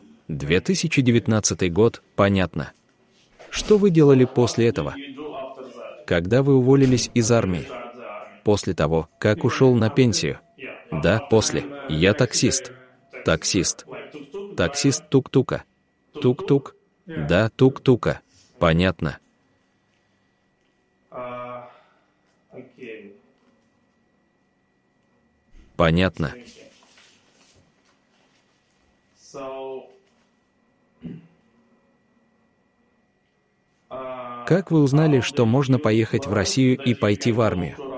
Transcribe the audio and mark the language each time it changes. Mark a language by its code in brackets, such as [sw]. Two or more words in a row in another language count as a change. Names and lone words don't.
[ru] 2019 год, понятно. Что вы делали после этого? Когда вы уволились из армии? После того, как ушел на пенсию? Да, после. Я таксист. Таксист. Таксист тук-тука. Тук-тук. Да, тук-тука. Понятно. Понятно. Как вы узнали, что можно поехать в Россию и пойти в армию?